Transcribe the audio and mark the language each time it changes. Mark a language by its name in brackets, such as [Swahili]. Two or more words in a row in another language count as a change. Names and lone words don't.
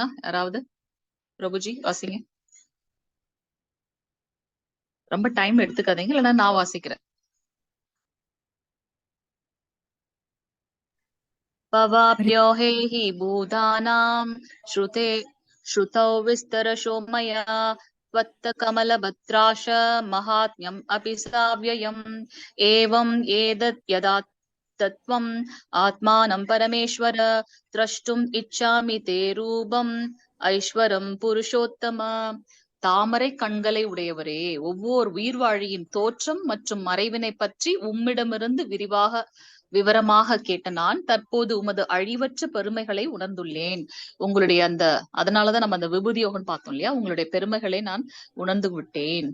[Tamil] யாராவது பிரபுஜி வாசிங்க. ரொம்ப டைம் எடுத்துக்காதீங்க, இல்லைன்னா நான் வாசிக்கிறேன். [Sanskrit] भवाप्ययौ हि भूतानां श्रुतौ विस्तरशो मया त्वत्त कमलभद्राश महात्म्यम् अपि साव्ययम् एवम् एतत् यदा तत्त्वम् आत्मानं परमेश्वर द्रष्टुम् इच्छामि ते रूपम् ऐश्वरं पुरुषोत्तम. [Tamil] தாமரை கண்களை உடையவரே, ஒவ்வொரு உயிர்வாழியின் தோற்றம் மற்றும் மறைவினை பற்றி உம்மிடமிருந்து விவரமாக கேட்ட நான் தற்போது உமது அழிவற்ற பெருமைகளை உணர்ந்துள்ளேன். உங்களுடைய அதனாலதான் நம்ம அந்த விபூதி யோகம் பார்த்தோம் இல்லையா, உங்களுடைய பெருமைகளை நான் உணர்ந்து விட்டேன்.